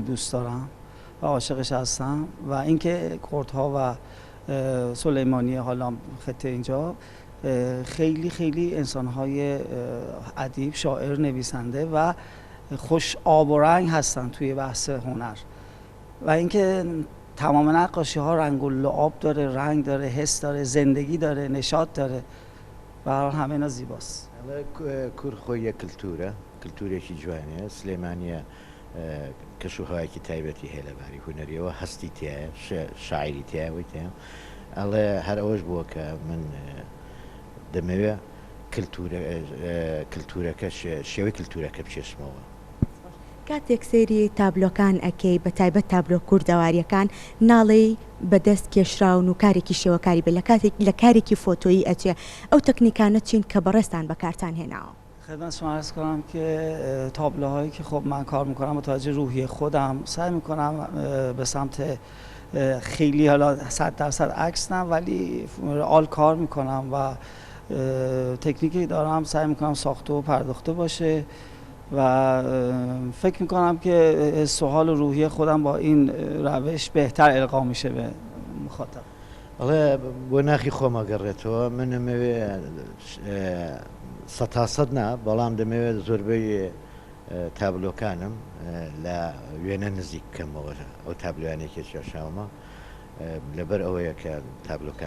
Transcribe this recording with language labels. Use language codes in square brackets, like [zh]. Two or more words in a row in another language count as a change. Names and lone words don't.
[fa] دوست دارم و عاشقش هستم و اینکه کردها و سلیمانی حالا خطه اینجا خیلی خیلی انسانهای ادیب، شاعر، نویسنده و خوش آب و رنگ هستن توی بحث هنر و اینکه تمام نقاشی ها رنگ و لعاب داره، رنگ داره، حس داره، زندگی داره، نشاط داره و همه اینا زیباست. [ckb] کورد خۆی کلتورە، کلتورێکی جوانەیە. سلەیمانیە کەشوهایەکی تایبەتی هەیە لەباری هونەریەوە، هەستی تایە، شاعیری تایەوەی تایە. ئەڵێ هەر ئەوەش بووە کە من دەمەوێ کلتورەکە شێوەی کلتورەکە بچێشمەوە. کاتێک سەیری تابلۆکان ئەکەی بە تایبەت تابلۆ کوردەواریەکان ناڵێی بەدەست کێشراون و کارێکی شێوەکاری بێ لە کارێکی فۆتۆیی ئەچێ ئەو تەکنیکانە چین کە بەڕێستان بەکارتان هێناوە؟ [fa] خدمت شما عرض کنم که تابلوهایی که خب من کار میکنم با توجه روحی خودم سعی میکنم به سمت خیلی حالا 100% عکس نه ولی رئال کار میکنم و تکنیکی دارم سعی میکنم ساخته و پرداخته باشه و فکر میکنم که حس و حال و روحی خودم با این روش بهتر القا میشه به مخاطب. [ckb] ئەڵێ بۆ ناخی خۆمە گەڕێتەوە من ئەمەوێ 100% نا بەڵام دەمەوێت زۆربەی تابلۆکانم لە وێنە نزیک بکەمەوە ئەو تابلوانێکی کێشاومە لەبەر ئەوەیە کە تابلۆکان